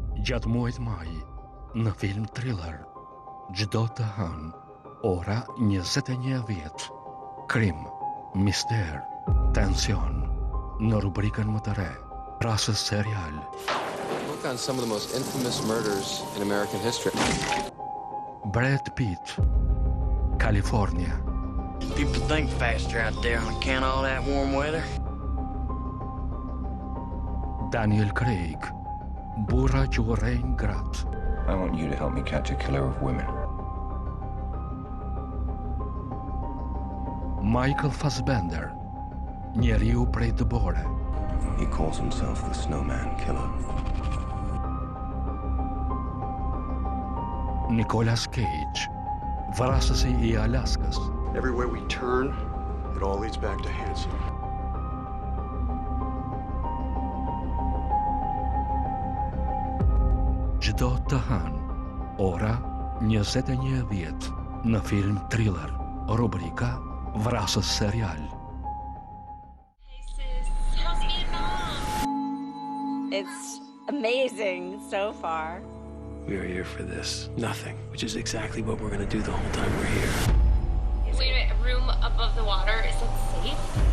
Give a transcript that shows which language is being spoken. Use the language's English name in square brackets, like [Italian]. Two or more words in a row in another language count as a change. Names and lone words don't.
[Albanian] Gjatë muajit maj, në film thriller, çdo të hënë, ora 21 vjet, krim, mister, tension, në rubrikën më të re, Vrasës serial. [English] Look on some of the most infamous murders in American history. Brad Pitt, California. People think faster out there on account of all that warm weather. Daniel Craig, [Albanian] burra që urrejnë gratë. [English] I want you to help me catch a killer of women. [Albanian] Michael Fassbender, njeriu prej dëbore. [English] He calls himself the Snowman Killer. [Albanian] Nicolas Cage, vrasësi I Alaskës. [English] Everywhere we turn, it all leads back to Hanson. [Albanian] Çdo të hënë, ora 21 vjet, në film thriller, rubrika Vrasës serial. [English] Hey sis, how's Vietnam? It's amazing so far. We are here for this. Nothing, which is exactly what we're going to do the whole time we're here. Wait a minute, a room above the water, is that safe?